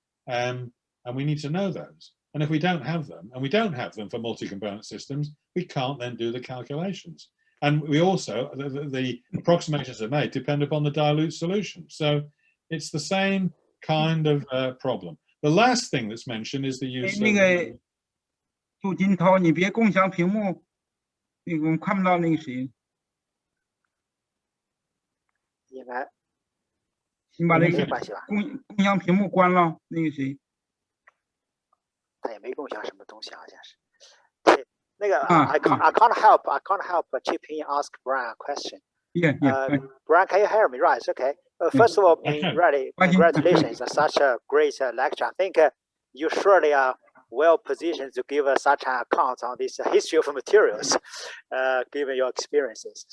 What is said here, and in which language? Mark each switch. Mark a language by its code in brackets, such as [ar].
[en] And we need to know those. And if we don't have them, and we don't have them for multi-component systems, we can't then do the calculations. And we also, the approximations are made depend upon the dilute solution. So it's the same kind of problem. The last thing that's mentioned is the use of... [zh] 杜金涛，你别共享屏幕，我们看不到那个谁。应该。你把那个共享屏幕关了，那个谁。他也没共享什么东西，好像是。那个 [en] I can't help but chip in and ask Brian a question. Yeah. Brian, can you hear me? Right. Okay. First of all, really, congratulations on such a great lecture. I think you surely are well positioned to give us such an account on this history of materials, given your experiences.